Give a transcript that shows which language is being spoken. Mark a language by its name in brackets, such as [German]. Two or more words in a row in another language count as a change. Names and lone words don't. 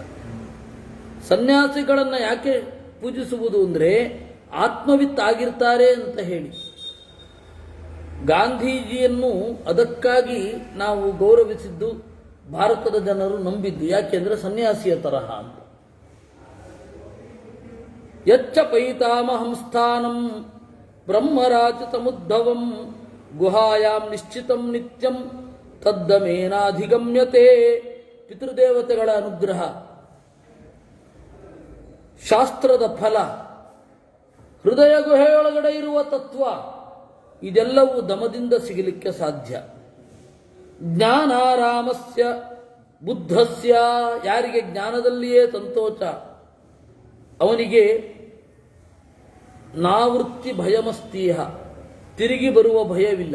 [Kannada] ಸನ್ಯಾಸಿಗಳನ್ನು ಯಾಕೆ ಪೂಜಿಸುವುದು ಅಂದರೆ ಆತ್ಮವಿತ್ ಆಗಿರ್ತಾರೆ ಅಂತ ಹೇಳಿ. ಗಾಂಧೀಜಿಯನ್ನು ಅದಕ್ಕಾಗಿ ನಾವು ಗೌರವಿಸಿದ್ದು, ಭಾರತದ ಜನರು ನಂಬಿದ್ದು. ಯಾಕೆಂದ್ರೆ ಸನ್ಯಾಸಿಯ ತರಹ ಅಂತ. [Sanskrit] ಯಚ್ಚ ಪೈತಾಮಹಂ ಸ್ಥಾನಂ ಬ್ರಹ್ಮರಾಚಿತಮುದ್ಭವಂ ಗುಹಾಯಾಂ ನಿಶ್ಚಿತಂ ನಿತ್ಯಂ ತದ್ದಮೇನಾಧಿಗಮ್ಯತೆ. [Kannada] ಪಿತೃದೇವತೆಗಳ ಅನುಗ್ರಹ, ಶಾಸ್ತ್ರದ ಫಲ, ಹೃದಯ ಗುಹೆಯೊಳಗಡೆ ಇರುವ ತತ್ವ, ಇದೆಲ್ಲವೂ ದಮದಿಂದ ಸಿಗಲಿಕ್ಕೆ ಸಾಧ್ಯ. [Sanskrit] ಜ್ಞಾನಾರಾಮಸ್ಯ ಬುದ್ಧಸ್ಯ, [Kannada] ಯಾರಿಗೆ ಜ್ಞಾನದಲ್ಲಿಯೇ ಸಂತೋಷ ಅವನಿಗೆ [Sanskrit] ನಾವೃತ್ತಿ ಭಯಮಸ್ತೀಹ, [Kannada] ತಿರುಗಿ ಬರುವ ಭಯವಿಲ್ಲ.